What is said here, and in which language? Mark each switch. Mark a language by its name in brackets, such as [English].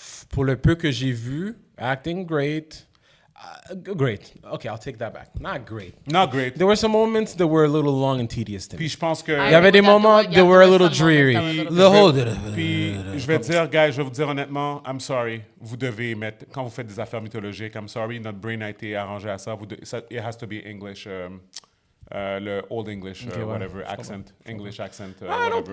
[French] Pour le peu que j'ai vu, acting great. [English] Great. Okay, I'll take that back. Not great. Not great. There were some moments that were a little long and tedious to me. [French] Puis je pense que... Il y avait des [English] moments that were a little dreary. [French] Puis je vais dire, guys, je vais vous dire honnêtement, [English] I'm sorry. [French] Vous devez mettre... Quand vous faites des affaires mythologiques, [English] I'm sorry, [French] notre brain a été arrangé à ça. [English] It has to be English... le Old English, whatever, accent, English accent, whatever.